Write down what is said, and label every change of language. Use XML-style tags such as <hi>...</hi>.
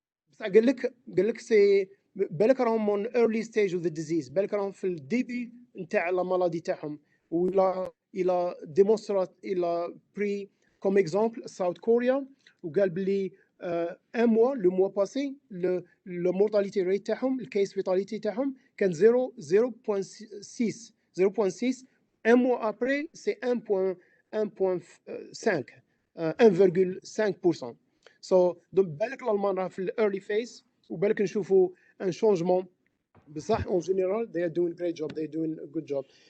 <ar>بس قال لك سي بالك راهم</ar> <en>on early stage of the disease,</en> <ar>بالك راهم في الديبي نتاع لا مالادي تاعهم.</ar> <fr>il a pris comme exemple</fr> <en>South Korea</en> <ar>وقال بلي</ar> <fr>un mois, le mois passé, le mortality rate</fr> <ar>تاعهم,</ar> <fr>le case fatality</fr> <ar>تاعهم كان</ar> <fr>0.6. Un mois après, c'est 1,5%.</fr> <en>So</en> <ar>بالك الألمان راه في الأرلي فيز وبالك نشوفوا ان شونجمون. بصح</ar> <fr>en général</fr> <en>they are doing great job, they are doing a good job.</en>